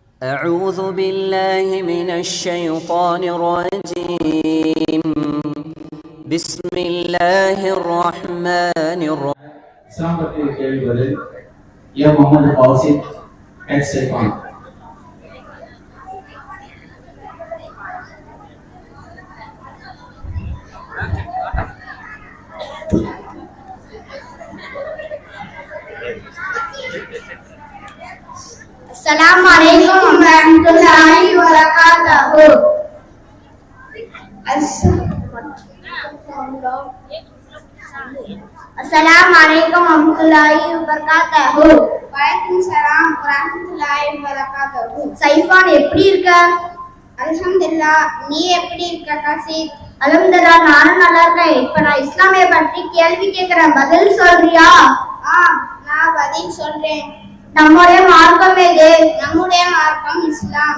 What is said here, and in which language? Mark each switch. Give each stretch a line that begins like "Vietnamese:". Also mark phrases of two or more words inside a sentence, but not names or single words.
Arabic: أعوذ بالله من الشيطان الرجيم بسم الله الرحمن الرحيم.
Tamil: இஸ்லாம் பற்றிய கேள்விகளில் முகமது பௌசித் எட்செஃபான்.
Arabic: السلام عليكم ورحمة الله وبركاته. السلام عليكم ورحمة الله وبركاته. وعليكم السلام ورحمة الله وبركاته.
Tamil: சைஃபான் எப்படி இருக்க? அல்ஹம்துலில்லாஹ். நீ எப்படி இருக்க காசித்? அல்ஹம்துலில்லாஹ், நானும் நல்லா இருக்கேன். இப்ப நான் இஸ்லாமிய பற்றி கேள்வி கேட்கிறேன், பதில் சொல்றியா? நான் பதில் சொல்றேன். நம்முடைய மார்க்கம் எது? நம்முடைய மார்க்கம் இஸ்லாம்.